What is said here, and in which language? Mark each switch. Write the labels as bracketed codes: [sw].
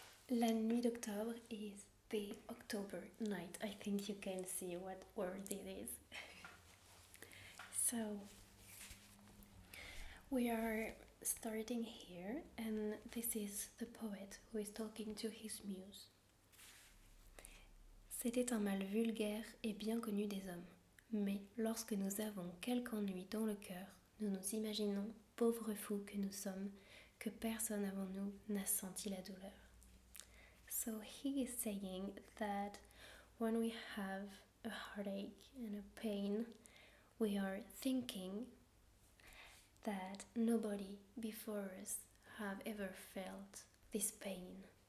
[en] La Nuit d'Octobre is the October night. I think you can see what word it is. So we are starting here, and this is the poet who is talking to his muse. [fr] C'était un mal vulgaire et bien connu des hommes. Mais lorsque nous avons quelque ennui dans le cœur, nous nous imaginons, pauvres fous que nous sommes, que personne avant nous n'a senti la douleur. [en] So he is saying that when we have a heartache and a pain, we are thinking that nobody before us have ever felt this pain.